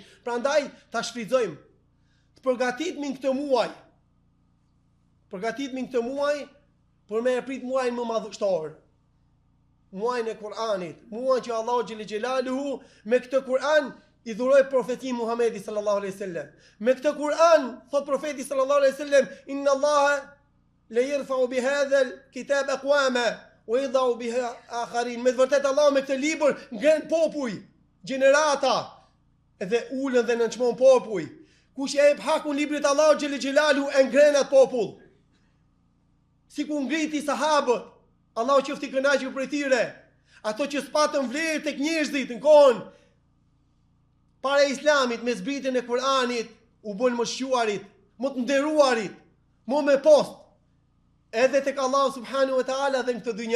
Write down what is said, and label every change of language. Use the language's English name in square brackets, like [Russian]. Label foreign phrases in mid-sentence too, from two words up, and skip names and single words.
[Albanian] Prandaj ta shfrytëzojmë. Të përgatitemi këtë muaj. Përgatitemi këtë muaj për me e prit muajin më madhështor. Muajin e Kur'anit, muajin që Allahu [Arabic] جل جلاله [Albanian] me këtë Kur'an i dhuroi profetin Muhamedi [Arabic] صلى الله عليه وسلم. [Albanian] Me këtë Kur'an thot profeti [Arabic] صلى الله عليه وسلم إن الله لا يرفع بهذا الكتاب أقواما ويضع بها آخرين. [Albanian] Me vërtet Allahu me këtë libër ngren popuj, gjenerata, edhe ulën dhe nënçmon popuj. Kush e jep hakun librit Allahu [Arabic] جل جلاله [Albanian] e ngren atë popull. Si ku ngriti sahabët, Allahu qoftë i kënaqur prej tyre, ato që spatën vlerë tek njerëzit në kohën para Islamit, me zbritjen e Kur'anit, u bën më shquarit, më të nderuarit, më me post, edhe tek Allahu [Arabic] سبحانه وتعالى [Albanian] dhe në këtë dynja.